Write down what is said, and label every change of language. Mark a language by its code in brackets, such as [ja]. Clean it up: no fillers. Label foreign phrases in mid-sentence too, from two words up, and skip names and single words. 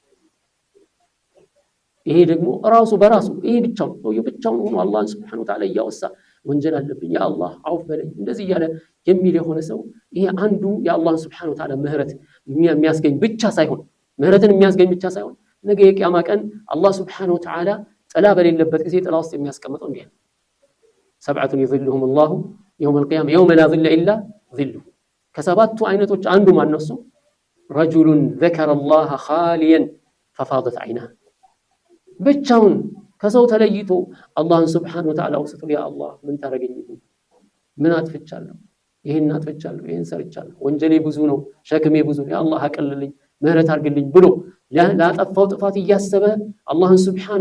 [am] ይሄ ደግሞ ራሱ በራሱ ይሄ ብቻውን ሆኖ አላህን [ar] سبحانه وتعالى [am] ያወሳ ወንጀል አለብኝ [ar] يا الله [am] አውፍ በለኝ እንደዚህ ያለ የሚል የሆነ ሰው ይሄ አንዱ የአላህን [ar] سبحانه وتعالى [am] ምህረት የሚያስገኝ ብቻ ሳይሆን ምህረትን የሚያስገኝ ብቻ ሳይሆን ነገ የቂያማ ቀን አላህ [ar] سبحانه وتعالى [am] ጥላ በሌለበት ጊዜ ጥላ ውስጥ የሚያስቀምጠው እንዴ ሰብዓቱን [ar] ይظلهم الله يوم القيامة يوم لا ظل إلا ظله [am] ከሰባቱ አይነቶች አንዱ ማን ነው እሱ [ar] رجل ذكر الله خاليا ففاضت عيناه [am] ብቻውን ከሰው ተለይቶ አላህን [ar] سبحانه وتعالى [am] ወስቶ ያ አላህ ምን ታረገኝ ምን አጥፍቻለሁ ይሄን አጥፍቻለሁ ይሄን ሰርቻለሁ ወንጀሌ ብዙ ነው ሸክሜ ብዙ ነው [ar] يا الله [am] አቀልልኝ ምህረት አድርግልኝ ብሎ ላጠፋው ጥፋት እያሰበ አላህን Subhanahu